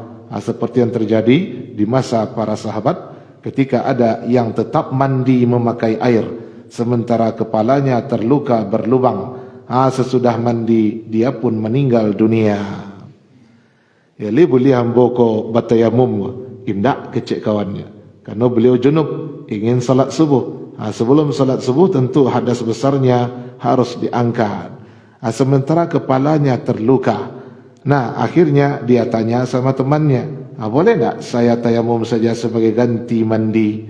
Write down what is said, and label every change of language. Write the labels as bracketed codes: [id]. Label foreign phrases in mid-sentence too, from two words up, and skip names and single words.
[id] Seperti yang terjadi di masa para sahabat ketika ada yang tetap mandi memakai air, sementara kepalanya terluka berlubang. Sesudah mandi dia pun meninggal dunia. [min] Ya, beliau boko batayamum indak kecek kawannya. [id] Karena beliau junub, ingin salat subuh. Sebelum salat subuh tentu hadas besarnya harus diangkat. Sementara kepalanya terluka. Nah, akhirnya dia tanya sama temannya, boleh tak saya tayamum saja sebagai ganti mandi?